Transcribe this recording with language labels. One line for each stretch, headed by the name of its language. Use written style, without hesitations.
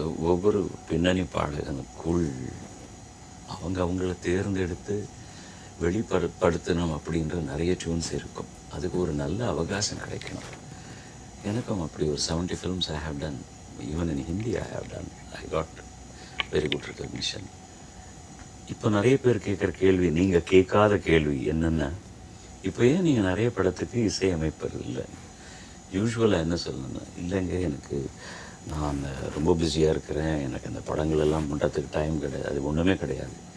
Tamil: ஒவ்வொரு பின்னணி பாடகனுக்குள் அவங்கள தேர்ந்தெடுத்து வெளிப்படுத்தணும் அப்படின்ற நிறைய டியூன்ஸ் இருக்கும். அதுக்கு ஒரு நல்ல அவகாசம் கிடைக்கணும். எனக்கும் அப்படி ஒரு
English: 70 films I have done. Even in Hindi I have done. I got very good recognition.
Tamil: இப்போ நிறைய பேர் கேட்குற கேள்வி, நீங்கள் கேட்காத கேள்வி என்னென்னா, இப்போ ஏன் நீங்கள் நிறைய படத்துக்கு இசையமைப்பது இல்லை? யூஸ்வலாக என்ன சொல்லணும்னா, இல்லைங்க எனக்கு நான் ரொம்ப பிஸியாக இருக்கிறேன், எனக்கு அந்த படங்கள் எல்லாம் பண்ணுறதுக்கு டைம் கிடையாது. அது ஒன்றுமே கிடையாது.